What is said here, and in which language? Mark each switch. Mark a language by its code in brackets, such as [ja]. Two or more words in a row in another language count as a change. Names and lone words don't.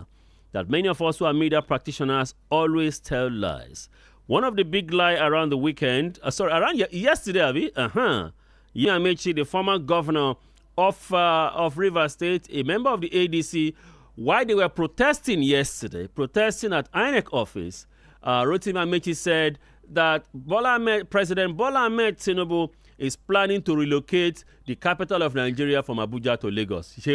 [en] That many of us who are media practitioners always tell lies. One of the big lies around the weekend, yesterday, Abi, Amechi, the former governor of Rivers State, a member of the ADC, while they were protesting yesterday, protesting at INEC office, Rotimi Amechi said that President Bola Ahmed Tinubu is planning to relocate the capital of Nigeria from Abuja to Lagos.